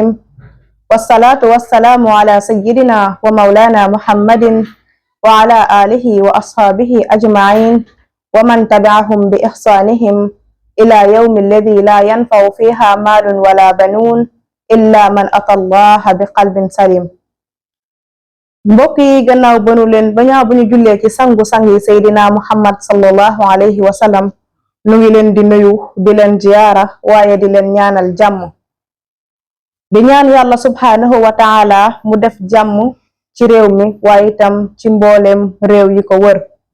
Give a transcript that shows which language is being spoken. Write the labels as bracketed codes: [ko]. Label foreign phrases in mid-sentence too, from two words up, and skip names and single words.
[ar] والصلاة والسلام على سيدنا ومولانا محمد وعلى آله وأصحابه أجمعين ومن تبعهم بإحسانهم إلى يوم الذي لا ينفع فيها مال ولا بنون إلا من أتى الله بقلب سليم. [wo] mbokk yi gannaaw ba ñu jullee ci sangu-sang yi Seydina Muhammad [ar] صلى الله عليه وسلم [wo] nu ngi leen di nuyu di leen ziyaara waaye di leen ñaanal jàmm di ñaan yàlla [ar] سبحانه وتعالى [wo] mu def jàmm ci réew mi waaye itam ci mbooleem réew yi ko wër